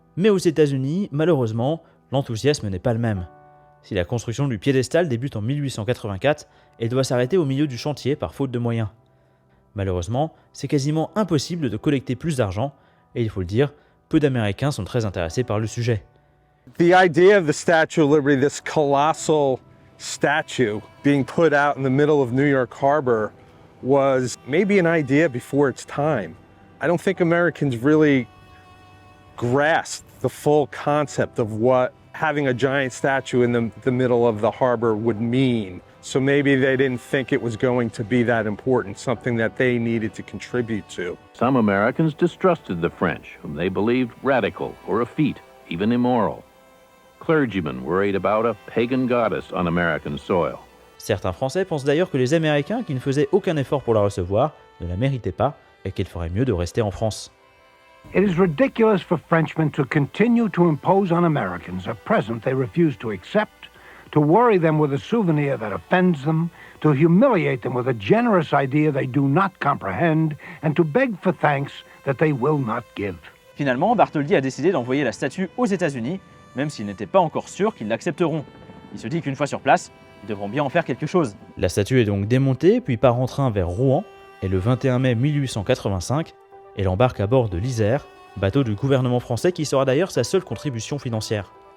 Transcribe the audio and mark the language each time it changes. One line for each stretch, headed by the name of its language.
French: Mais aux États-Unis, malheureusement, l'enthousiasme n'est pas le même. Si la construction du piédestal débute en 1884, elle doit s'arrêter au milieu du chantier par faute de moyens. Malheureusement, c'est quasiment impossible de collecter plus d'argent, et il faut le dire, peu d'Américains sont très intéressés par le sujet.
English: The idea of the Statue of Liberty, this colossal statue being put out in the middle of New York Harbor, was maybe an idea before its time. I don't think Americans really grasped the full concept of what having a giant statue in the middle of the harbor would mean. So maybe they didn't think it was going to be that important, something that they needed to contribute to. Some Americans distrusted the French, whom they believed radical or effete, even immoral. Clergymen worried about a pagan goddess on American soil.
French: Certains Français pensent d'ailleurs que les Américains, qui ne faisaient aucun effort pour la recevoir, ne la méritaient pas et qu'il ferait mieux de rester en France.
English: It is ridiculous for Frenchmen to continue to impose on Americans a present they refuse to accept, to worry them with a souvenir that offends them, to humiliate them with a generous idea they do not comprehend, and to beg for thanks that they will not give.
French: Finalement, Bartholdi a décidé d'envoyer la statue aux États-Unis, même s'il n'était pas encore sûr qu'ils l'accepteront. Il se dit qu'une fois sur place, ils devront bien en faire quelque chose. La statue est donc démontée, puis part en train vers Rouen, et le 21 mai 1885, elle embarque à bord de l'Isère, bateau du gouvernement français qui sera d'ailleurs sa seule contribution financière.